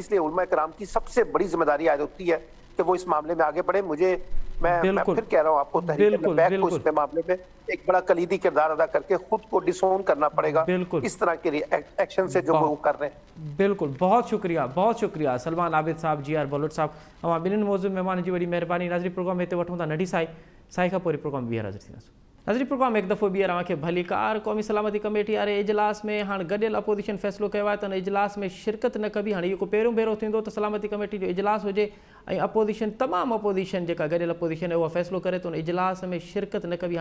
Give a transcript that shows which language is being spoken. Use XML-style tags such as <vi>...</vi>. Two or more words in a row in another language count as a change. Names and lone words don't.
<ur>اس لیے علماء کرام کی سب سے بڑی ذمہ داری عائد ہوتی ہے کہ وہ اس معاملے میں آگے بڑھیں. میں پھر کہہ رہا ہوں آپ کو, تحریک لبیک کو اس معاملے میں ایک بڑا کلیدی کردار ادا کر کے خود کو ڈسون کرنا پڑے گا اس طرح کے ایکشن سے جو وہ کر رہے ہیں. بالکل, بہت شکریہ سلمان عابد صاحب, جی آر بلوچ صاحب.</ur> <sd>ہم ॿिन्हिनि मौज़ूअ महिमान जी वॾी महिरबानी. नाज़रीन प्रोग्राम हिते वठूं था नंढी साई खां पोइ प्रोग्राम ॿीहर हाज़िर थींदासीं. नाज़रीन प्रोग्राम हिकु दफ़ो ॿीहर तव्हांखे भलीकार क़ौमी सलामती कमेटी वारे इजलास में हाणे गॾियल अपोजिशन फ़ैसिलो कयो आहे त हुन इजलास में शिरकत न कबी. हाणे इहो को पहिरियों भेरो थींदो त सलामती कमेटी जो इजलास हुजे ऐं अपोजिशन तमामु अपोजिशन जेका गॾियल अपोजिशन आहे उहा फ़ैसिलो करे त हुन इजलास में शिरकत न कबी.</sd>